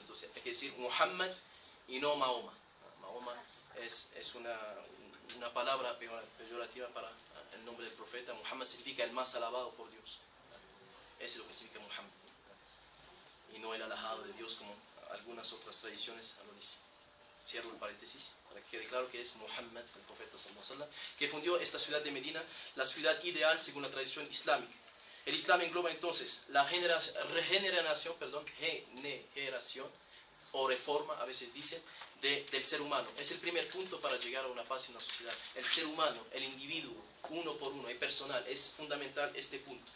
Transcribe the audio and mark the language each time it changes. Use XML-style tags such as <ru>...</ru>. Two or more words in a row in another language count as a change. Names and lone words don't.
<es>Entonces hay que decir Muhammad y no Mahoma. Mahoma es una palabra peyorativa para el nombre del profeta. Muhammad significa el más alabado por Dios. Eso es lo que significa Muhammad. Y no el alabado de Dios como algunas otras tradiciones lo dicen. Cierro el paréntesis para que quede claro que es Muhammad, el profeta</es> <ar>صلى الله عليه وسلم,</ar> <es>que fundió esta ciudad de Medina, la ciudad ideal según la tradición islámica. El Islam engloba entonces la generación o reforma, a veces dicen, del ser humano. Es el primer punto para llegar a una paz en una sociedad. El ser humano, el individuo, uno por uno, y personal, es fundamental este punto.</es>